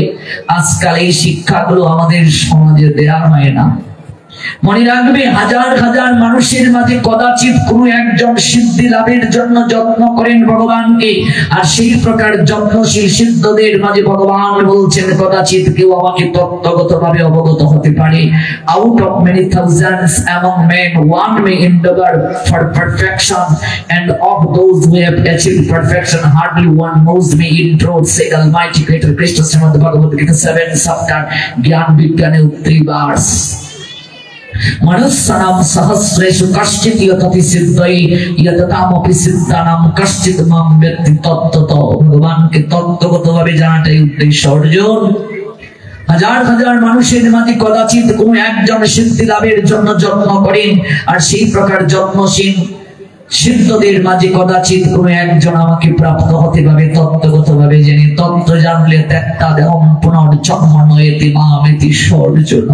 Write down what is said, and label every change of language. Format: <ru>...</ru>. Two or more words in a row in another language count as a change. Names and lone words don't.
<bn>আজকাল এই শিক্ষাগুলো আমাদের সমাজে দেয়া হয় না। মনে রাখবে, হাজার হাজার মানুষের মাঝে কদাচিৎ কোনো একজন সিদ্ধি লাভের জন্য যত্ন করেন ভগবানকে, আর সেই প্রকার যত্নশীল সিদ্ধদের মাঝে ভগবান বলছেন কদাচিৎ কেউ আমাকে তত্ত্বগতভাবে অবগত হতে পারে।</bn> <en>out of many thousands among men one may endeavor for perfection, and of those who have achieved perfection hardly one knows me in truth, say Almighty Creator Krishna, Srimad Bhagavad Gita 7 chapter Gyan Vigyane 3 verse।</en> <sa>मनुष्यानां सहस्रेषु कश्चित् यतति सिद्धये यततामपि सिद्धानां कश्चित् मां व्यक्ति तत्त्वतो।</sa> <bn>ভগবানকে তত্ত্বগতভাবে জানাটাই উদ্দেশ্য। অর্জুন, হাজার হাজার মানুষের মাঝে কদাচিৎ কোনো একজন সিদ্ধি লাভের জন্য যত্ন করেন, আর সেই প্রকার যত্নশীল সিদ্ধদের মাঝে কদাচিৎ কোনো একজন আমাকে প্রাপ্ত হতে পারে তত্ত্বগতভাবে জেনে। তত্ত্ব জানলে</bn> <sa>ত্যাক্তা দেহম পুনর্জন্ম নয়েতি মামেতি সর্জুন।</sa>